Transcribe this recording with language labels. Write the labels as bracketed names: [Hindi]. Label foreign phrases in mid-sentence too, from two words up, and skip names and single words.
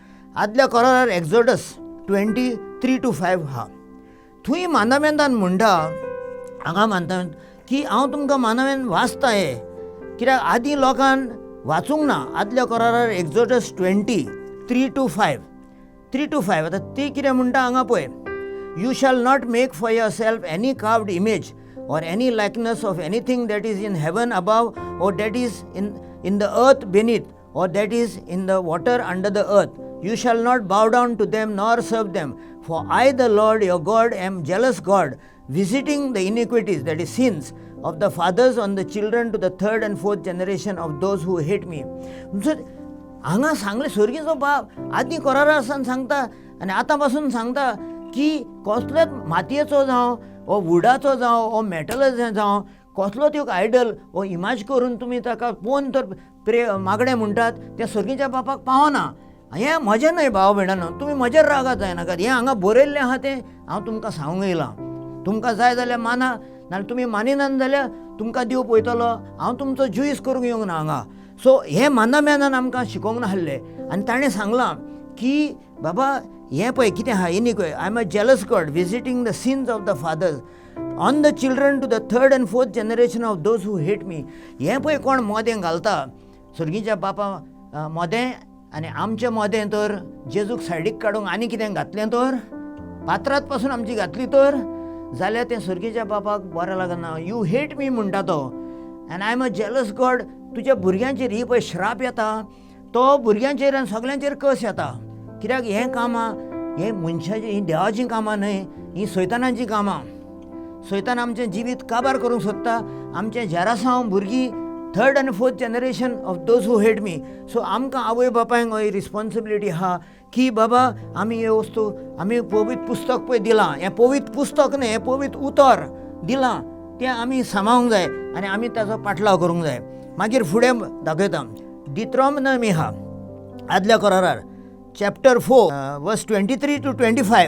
[Konkani] आदल्या करारार एक्झोडस 23:3-5 आहा. थंय मानामेंतान म्हणटा, हांगा मानता की हांव तुमकां मानावेन वाचता हें, कित्याक आदीं लोकांन वाचूंक ना. आदल्या करारार एक्झोडस 23:3-5 आतां ती कितें म्हणटा हांगा पळय. [English] You shall not make for yourself any carved image or any likeness of anything that is in heaven above, or that is in the earth beneath, or that is in the water under the earth. You shall not bow down to them nor serve them. For I, the Lord your God, am jealous God, visiting the iniquities, that is sins, of the fathers on the children to the 3rd and 4th generation of those who hate me. [Konkani] हांगा सांगले स्वर्गीचो बाप आदीं करारा आसन सांगता आनी आतां पासून सांगता की कसलोच मातयेचो जावं वो वुडाचो जावं वो मेटलाचो जावं कसलोच एक आयडल वो इमाज करून तुमी ताका पोवन तर मागणें म्हणटात तें सर्गीच्या बापाक पावना. हें म्हजें न्हय भाव भयणांनो, तुमी म्हजेर रागात जायनाकात. हें हांगा बरयल्लें आहा तें हांव तुमकां सांगूंक येयलां. तुमकां जाय जाल्यार माना, नाल्यार तुमी मानिनात जाल्यार तुमकां देव पळयतलो. हांव तुमचो जुईस करूंक येवंक ना हांगा. सो हें मानाम्यानान आमकां शिकोवंक नासलें. आनी ताणें सांगलां की बाबा हें पळय कितें आहा, [English] iniquity I am a jealous God visiting the sins of the fathers on the children to the 3rd and 4th generation of those who hate me. [Konkani] हें पळय कोण मोदें घालता सर्गीच्या बापा मोदें आनी आमचें मोदें तर जेजूक सायडीक काडूंक आनी कितें घातलें तर पात्रांत पासून आमची घातली तर जाल्यार तें सर्गीच्या बापाक बरें लागना. [English] You hate me [Konkani] म्हणटा तो [English] and I am a jealous God. [Konkani] तुज्या भुरग्यांचेर ही पळय श्राप येता, तो भुरग्यांचेर आनी सगळ्यांचेर कस येता. कित्याक हें कामां हें मनशाची ही देवाचीं कामां न्हय, ही सैतानाची कामां. सैतान आमचें जिवीत काबार करूंक सोदता. आमचें जेरासांव भुरगीं [English] 3rd and 4th generation of those who hate me. [Konkani] सो आमकां आवय बापायक ही रिस्पॉन्सिबिलिटी आहा की बाबा आमी हे वस्तू आमी पवित्र पुस्तक पळय दिलां, हें पवित्र पुस्तक न्हय, हें पवित्र उतर दिलां, तें आमी सांबाळूंक जाय आनी आमी ताचो पाटलाव करूंक जाय. मागीर फुडें दाखयता डिट्रॉनॉमी आहा आदल्या करारार चॅप्टर 4 वर्स 23-25.